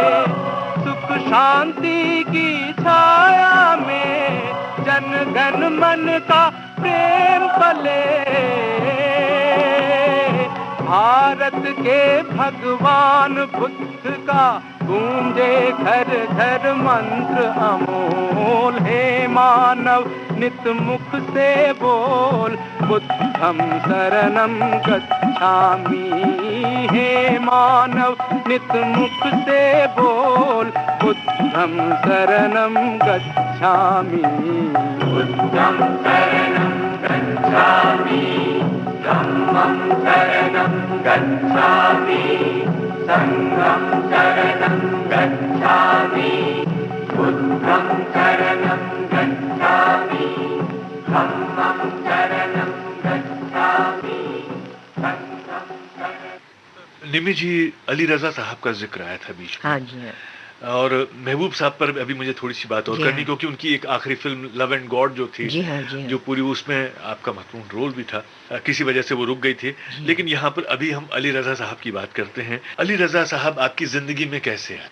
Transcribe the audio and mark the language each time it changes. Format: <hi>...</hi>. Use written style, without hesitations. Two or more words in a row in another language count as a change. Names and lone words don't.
<hi>सुख शांति की छाया में जन गण मन का प्रेम पले। भारत के भगवान बुद्ध का गूंजे घर घर मंत्र अमोल। हे मानव नित मुख से बोल,</hi> <pi>बुद्धं शरणं गच्छामि।</pi> <hi>हे मानव नित मुख से बोल,</hi> <pi>बुद्धं शरणं गच्छामि। बुद्धं शरणं गच्छामि, धम्मं शरणं गच्छामि, संघं शरणं गच्छामि। बुद्धं शरणं गच्छामि, धम्मं शरणं गच्छामि, संघं शरणं।</pi> <hi>निमी जी, अली रजा साहब का जिक्र आया था बीच में। हाँ जी हाँ। और महबूब साहब पर अभी मुझे थोड़ी सी बात और जी करनी, हाँ। क्योंकि उनकी एक आखिरी फिल्म लव एंड गॉड जो थी, जी हाँ, जी हाँ। जो पूरी, उसमें आपका महत्वपूर्ण रोल भी था। किसी वजह से वो रुक गई थी। लेकिन यहाँ पर अभी हम अली रजा साहब की बात करते हैं। अली रजा साहब आपकी जिंदगी में कैसे आए?</hi>